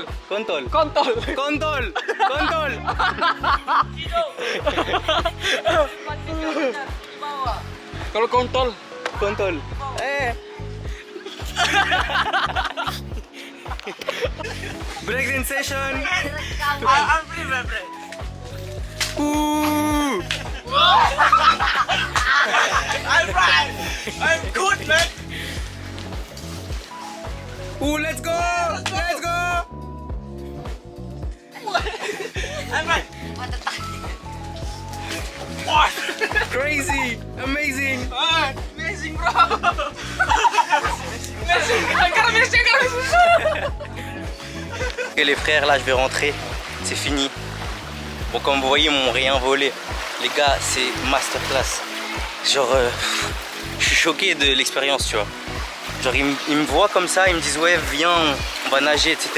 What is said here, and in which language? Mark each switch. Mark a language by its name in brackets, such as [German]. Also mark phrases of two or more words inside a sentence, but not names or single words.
[Indonesian] Kontol! Kontol! Kalau kontol. [English] Kontol! Eh! Breakdance session! I'm free, my friend. Ooh! I'm right. I'm good, man. Ooh, let's go! Let's go! I'm right. Crazy! Amazing! Amazing, bro. Amazing. [French] Ok les frères, là je vais rentrer, c'est fini. Bon comme vous voyez, ils m'ont rien volé. Les gars, c'est masterclass. Genre, je suis choqué de l'expérience, tu vois. Genre ils me voient comme ça, ils me disent ouais viens, on va nager, etc.